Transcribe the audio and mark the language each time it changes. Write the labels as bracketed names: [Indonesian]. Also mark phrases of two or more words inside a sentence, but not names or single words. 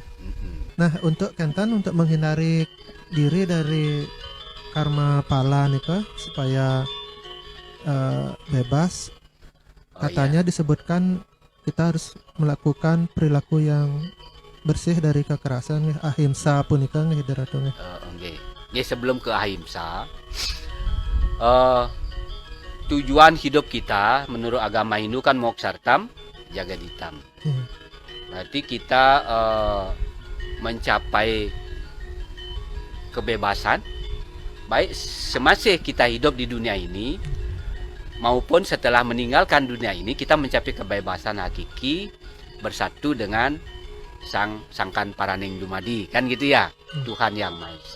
[Indonesian] Nah untuk Kentan, untuk menghindari diri dari [Sanskrit] karma pala [Indonesian] nih Kak, supaya bebas, katanya disebutkan kita harus melakukan perilaku yang bersih dari kekerasan, [Balinese] ahimsa punika nggih Ida Ratu. Nggih, [Indonesian] sebelum ke ahimsa, tujuan hidup kita menurut agama Hindu kan [Sanskrit] moksartam jagaditam. [Indonesian] Berarti kita mencapai kebebasan baik semasa kita hidup di dunia ini maupun setelah meninggalkan dunia ini, kita mencapai kebebasan hakiki bersatu dengan [Javanese] Sangkan Paraning Dumadi, [Indonesian] kan gitu ya, Tuhan Yang Maha Esa.